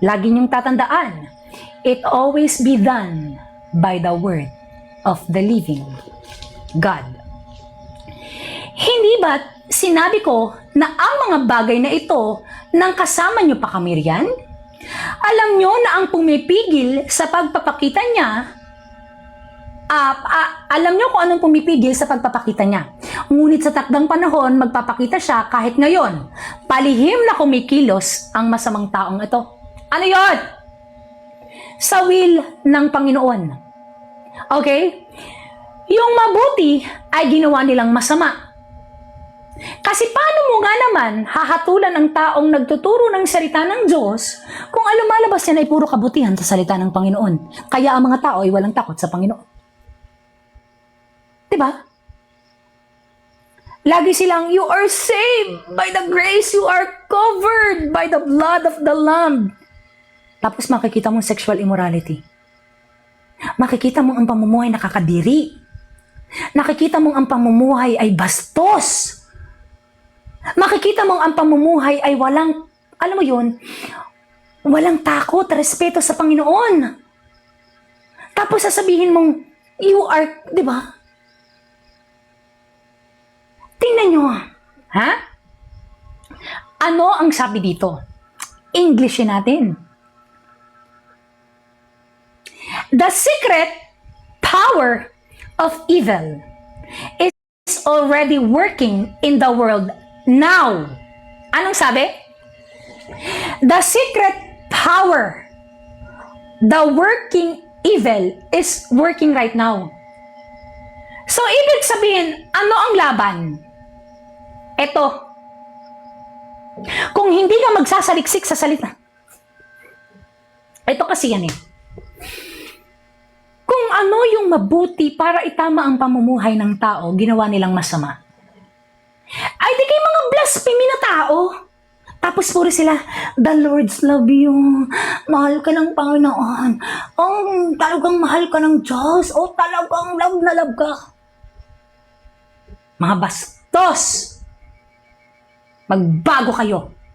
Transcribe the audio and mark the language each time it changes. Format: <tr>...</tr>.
<tl>Lagi niyong tatandaan,</tl> <en>it always be done by the word of the living God.</en> <tl>Hindi ba't sinabi ko na ang mga bagay na ito nang kasama niyo pa kami riyan? Alam niyo na ang pumipigil sa pagpapakita niya, alam niyo kung anong pumipigil sa pagpapakita niya. Ngunit sa takdang panahon, magpapakita siya kahit ngayon. Palihim na kumikilos ang masamang taong ito. Ano yon? Sa will ng Panginoon. Okay? Yung mabuti ay ginawa nilang masama. Kasi paano mo nga naman hahatulan ang taong nagtuturo ng salita ng Diyos kung ang lumalabas yan ay puro kabutihan sa salita ng Panginoon? Kaya ang mga tao ay walang takot sa Panginoon. Diba? Lagi silang,</tl> <en>you are saved by the grace, you are covered by the blood of the Lamb.</en> <tl>Tapos makikita mong</tl> <en>sexual immorality.</en> <tl>Makikita mong ang pamumuhay nakakadiri. Nakikita mong ang pamumuhay ay bastos. Makikita mong ang pamumuhay ay walang, alam mo yun, walang takot, respeto sa Panginoon. Tapos sasabihin mong,</tl> <en>you are,</en> <tl>di ba? Tingnan nyo, ha? Ano ang sabi dito? Englishin natin.</tl> <en>The secret power of evil is already working in the world now.</en> <tl>Anong sabi?</tl> <en>The secret power, the working evil is working right now.</en> <tl>So, ibig sabihin, ano ang laban? Ito. Kung hindi ka magsasaliksik sa salita. Ito kasi yan eh. Kung ano yung mabuti para itama ang pamumuhay ng tao, ginawa nilang masama. Ay, di kayo mga blasphemy na tao. Tapos puro sila,</tl> <en>the Lord's love you.</en> <tl>Mahal ka ng Panginoon. Oh, talagang mahal ka ng Diyos. Oh, talagang love na love ka. Mga bastos. Magbago kayo.</tl>